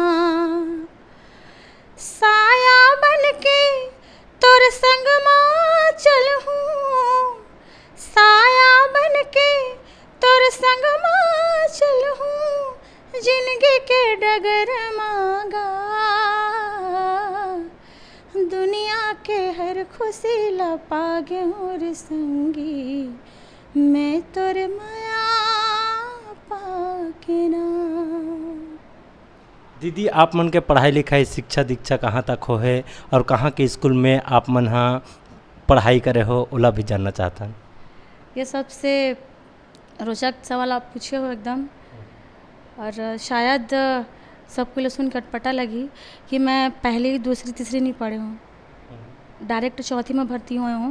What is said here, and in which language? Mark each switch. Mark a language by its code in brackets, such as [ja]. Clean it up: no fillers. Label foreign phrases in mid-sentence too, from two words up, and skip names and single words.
[hne] साया बन के तोर संग माँ चलहूँ, साया बन के तोर संग माँ चलहूँ, जिंदगी के डगर मांगा, दुनिया के हर खुशी ला पागे और संगी, मैं तोर माया पाके ना। दीदी आप मन के पढ़ाई लिखाई शिक्षा दीक्षा कहाँ तक हो है और कहाँ के स्कूल में आप मन हाँ पढ़ाई करे हो, ओला भी जानना चाहता हूँ। ये सबसे रोचक सवाल आप पूछे हो एकदम, और शायद सबको लिए सुन कर पता लगी कि मैं पहली दूसरी तीसरी नहीं पढ़ी हूँ, डायरेक्ट चौथी में भर्ती हुए हूँ।